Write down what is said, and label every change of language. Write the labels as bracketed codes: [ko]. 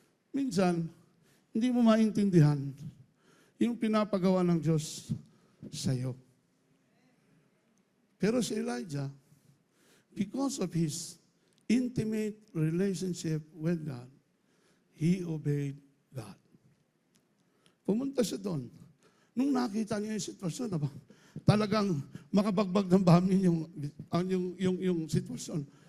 [tl] Minsan, hindi mo maintindihan yung pinapagawa ng Diyos sa iyo. [en] Pero si Elijah, because of his intimate relationship with God, he obeyed God. [tl] Pumunta siya doon. Nung nakita niya yung sitwasyon, talagang makabagbag ng bamin yung sitwasyon.